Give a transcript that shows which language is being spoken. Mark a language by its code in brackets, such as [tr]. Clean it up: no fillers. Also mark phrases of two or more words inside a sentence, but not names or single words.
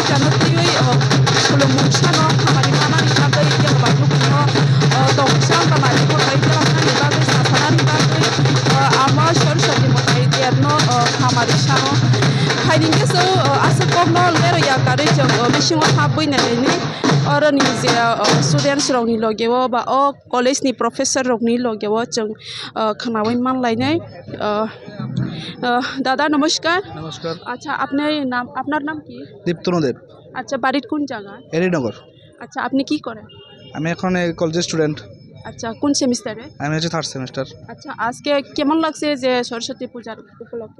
[trp] janu tioi khulumung sano khamani manani bagai keba ba nukuno tong sang kamari ko tai keba ni bagai sasanani bagai ama sorosati motai terno khamari sano haiding keso asakobno lero ya kare jong bisingo habui naleni oro ni je students rokni logewo ba o college ni professor rokni logewo jong khanawai manlainai [bn] দাদা নমস্কার। নমস্কার। আচ্ছা আপনার নাম কি? দীপ্তনু দেব। আচ্ছা বাড়ির কোন জায়গায়? এরিনগর। আচ্ছা আপনি কি করেন? আমি এখন কলেজের স্টুডেন্ট। আচ্ছা কোন সেমিস্টারে? আমি হচ্ছে 3rd সেমিস্টার। আচ্ছা আজকে কেমন লাগছে যে সরস্বতী পূজার উপলক্ষে?